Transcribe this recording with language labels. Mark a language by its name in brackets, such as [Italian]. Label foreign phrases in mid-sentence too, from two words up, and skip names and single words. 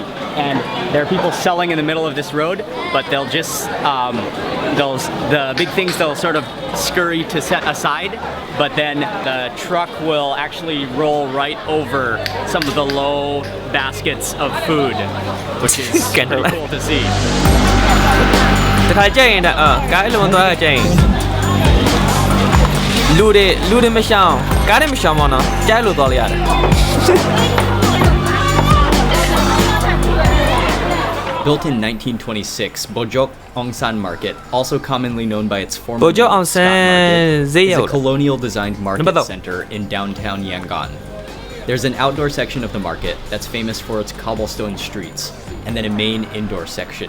[English] And there are people selling in the middle of this road, but they'll just, the big things they'll sort of scurry to set aside, but then the truck will actually roll right over some of the low baskets of food, which is pretty cool to see. [Burmese] တခါကြိုက်ရင်ကားအလုံးသွားကြိုက်ရင်လူတွေမရှောင်ကားတွေမရှောင်ပါတော့ကြိုက်လို့သွားလိုက်ရတယ် [English] Built in 1926, Bojok Ongsan Market, also commonly known by its former Bojok name, Scott Market, is a Ongsan colonial-designed market center in downtown Yangon. There's an outdoor section of the market that's famous for its cobblestone streets, and then a main indoor section.